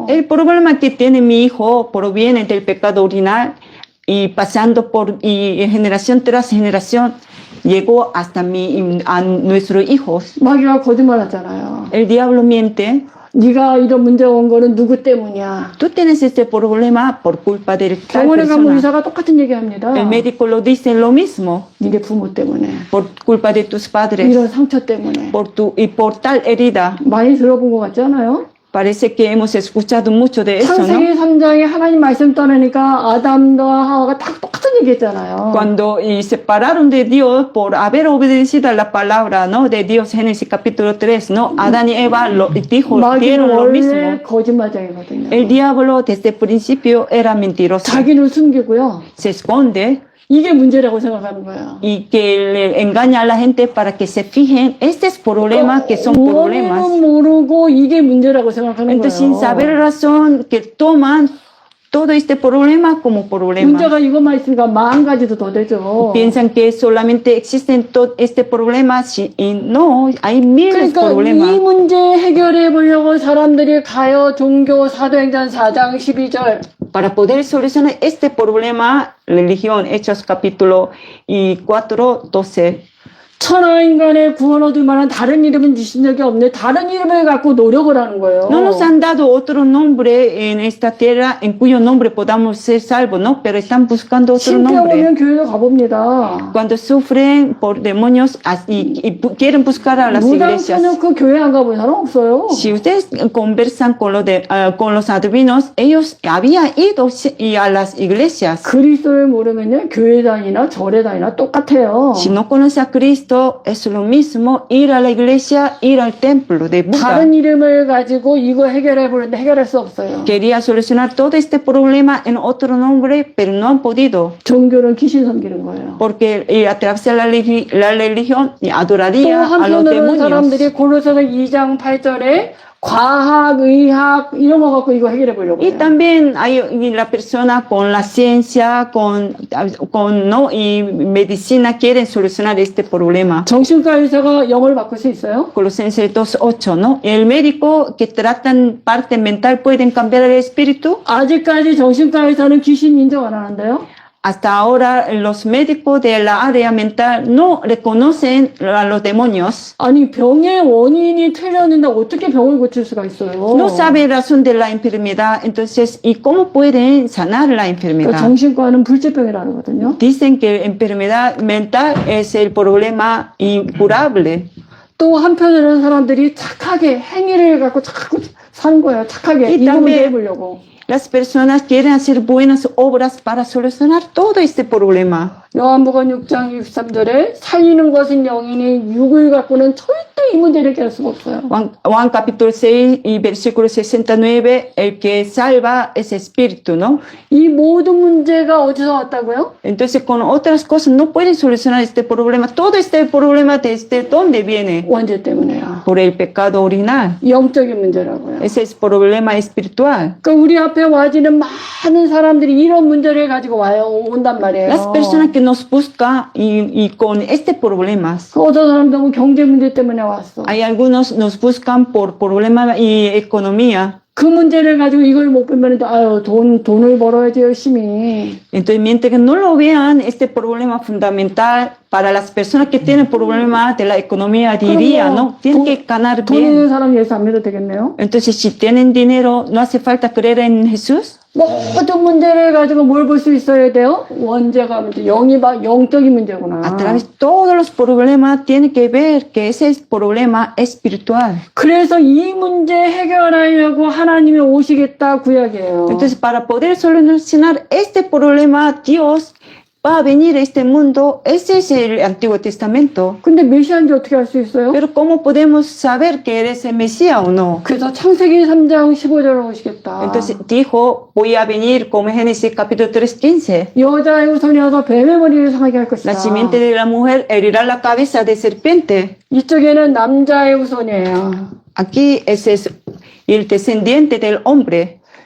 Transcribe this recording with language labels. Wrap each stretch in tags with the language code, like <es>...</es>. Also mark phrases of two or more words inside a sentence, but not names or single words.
<es>El problema que tiene mi hijo proviene del pecado original y pasando por generación tras generación llegó hasta a nuestros hijos.</es> <ko>마귀가 거짓말하잖아요.</ko> <es>El diablo miente.</es> <ko>네가 이런 문제가 온 거는 누구 때문이야?</ko> <es>Tú tienes este problema por culpa de tal</es> <ko>병원에 가면</ko> <es>persona.</es> <ko>의사가 똑같은 얘기합니다.</ko> <es>El médico lo dice lo mismo,</es> <ko>니네 부모 때문에,</ko> <es>por culpa de tus padres,</es> <ko>이런 상처 때문에.</ko> <es>por tal herida.</es> <ko>많이 들어본 것 같지 않아요?</ko> <es>Parece que hemos escuchado mucho de eso, ¿no?</es> <ko>창세기 3장에 하나님 말씀 떠나니까 아담과 하와가 다 똑같은 얘기했잖아요.</ko> <es>Cuando y separaron de Dios por haber obedecido a la palabra, ¿no? De Dios, Génesis capítulo 3, ¿no? Adán y Eva dijeron</es> <ko>마귀는</ko> <es>lo mismo.</es> <ko>원래 거짓말쟁이거든요.</ko> <es>El diablo desde el principio era mentiroso.</es> <ko>자기를 숨기고요.</ko> <es>Se esconde</es> <ko>이게 문제라고 생각하는 거예요.</ko> <es>y que le engaña a la gente para que se fijen estos problemas que son problemas.</es> <ko>원인은 모르고 이게 문제라고 생각하는</ko> <es>Entonces, sin</es> <ko>거예요.</ko> <es>saber razón, que toman todo este problema como problema.</es> <ko>문제가 이것만 있으니까 10,000가지도 더 되죠.</ko> <es>Piensan que solamente existen todo este problema y no, hay miles de</es> <ko>그러니까 이</ko> <es>problemas.</es> <ko>문제 해결해 보려고 사람들이 가요 종교 사도행전 4장 12절</ko> <es>Para poder solucionar este problema, religión, Hechos capítulo 4, 12.</es> <ko>천하 인간의 구원 얻을 만한 다른 이름은 주신 적이 없네. 다른 이름을 갖고 노력을 하는 거예요.</ko> <es>No nos han dado otro nombre en esta tierra en cuyo nombre podamos ser salvos, ¿no? Pero están buscando otro</es> <ko>신병</ko> <es>nombre.</es> <ko>오면 교회로 가봅니다.</ko> <es>Cuando sufren por demonios quieren buscar a las iglesias.</es> <ko>무당처는 그 교회 안 가본 사람 없어요.</ko> <es>Si ustedes conversan con los adivinos, ellos habían ido a las iglesias.</es> <ko>그리스도를 모르면요 교회 다니나 절에 다니나 똑같아요.</ko> <es>Si no conoce a Cristo, es lo mismo ir a la iglesia, ir al templo de Buda.</es> <ko>다른 이름을 가지고 이거 해결해 보는데 해결할 수 없어요.</ko> <es>Quería solucionar todo este problema en otro nombre, pero no han podido.</es> <ko>종교는 귀신 섬기는 거예요.</ko> <es>Porque a través de la religión</es> <ko>또</ko> <es>adoraría a los</es> <ko>한편으로는</ko> <es>demonios.</es> <ko>사람들이 고린도서 2장 8절에 과학, 의학 이런 거 갖고 이거 해결해 보려고</ko> <es>Y</es> <ko>해요.</ko> <es>también hay la persona con la ciencia, ¿no? y medicina quieren solucionar este problema.</es> <ko>정신과 의사가 영을 바꿀 수 있어요?</ko> <es>Colosenses 2:8, ¿no? El médico que tratan parte mental pueden cambiar el espíritu.</es> <ko>아직까지 정신과 의사는 귀신 인정 안 하는데요.</ko> <es>Hasta ahora los médicos de la área mental no reconocen a los demonios.</es> <ko>아니 병의 원인이 틀렸는데 어떻게 병을 고칠 수가 있어요?</ko> <es>No saben razón de la enfermedad, entonces, ¿y cómo pueden sanar la</es> <ko>그러니까</ko> <es>enfermedad?</es> <ko>정신과는 불치병이라는 거거든요.</ko> <es>Dicen que enfermedad mental es el problema incurable.</es> <ko>또 한편으로는 사람들이 착하게 행위를 갖고 자꾸 사는 거예요. 착하게 이 이거 문제</ko> <es>también-</es> <ko>해보려고.</ko> <es>Las personas quieren hacer buenas obras para solucionar todo este problema.</es> <ko>요한복음 6장 63절에 살리는 것은 영이니 육을 갖고는 절대 이 문제를 해결할 수가 없어요.</ko> <es>Juan capítulo 6 y versículo 69, el que salva es espíritu, ¿no?</es> <ko>이 모든 문제가 어디서 왔다고요?</ko> <es>Entonces con otras cosas no pueden solucionar este problema. Todo este problema desde dónde viene?</es> <ko>원죄 때문에요.</ko> <es>Por el pecado original.</es> <ko>영적인 문제라고요.</ko> <es>Ese es problema espiritual.</es> <ko>그러니까 우리 앞에 와지는 많은 사람들이 이런 문제를 가지고 온단 말이에요.</ko> <es>Las personas que nos buscan y con este problema.</es> <ko>그 어떤 사람들은 경제 문제 때문에 왔어.</ko> <es>Hay algunos nos buscan por problema y economía.</es> <ko>그 문제를 가지고 이걸 못 보면 아유 돈을 벌어야지 열심히.</ko> <es>Entonces, mientras que no lo vean, este problema fundamental para las personas que tienen problemas de la economía, diría, ¿no? Tienen que ganar</es> <ko>돈 있는</ko> <es>bien.</es> <ko>사람 예수 안 믿어도 되겠네요.</ko> <es>Entonces, si tienen dinero, no hace falta creer en Jesús.</es> <ko>모든 문제를 가지고 뭘 볼 수 있어야 돼요? 원죄가 문제, 영적인 문제구나.</ko> <es>A través de todos los problemas, tienen que ver que ese problema espiritual.</es> <ko>그래서 이 문제 해결하려고 하나님이 오시겠다 구약이에요.</ko> <es>Entonces, para poder solucionar este problema, Dios va a venir a este mundo. Ese es el Antiguo Testamento.</es> <ko>근데 메시아인지 어떻게 알 수 있어요?</ko> <es>Pero ¿cómo podemos saber que eres el Mesías o no?</es> <ko>그래서 창세기 3장 15절에 오시겠다.</ko> <es>Entonces dijo, voy a venir como Génesis capítulo 3:15.</es> <ko>여자의 후손이 와서 뱀의 머리를 상하게 할 것이다.</ko> <es>La simiente de la mujer herirá la cabeza de serpiente.</es> <ko>이쪽에는 남자의 후손이에요.</ko> <es>Aquí ese es el descendiente del hombre.</es>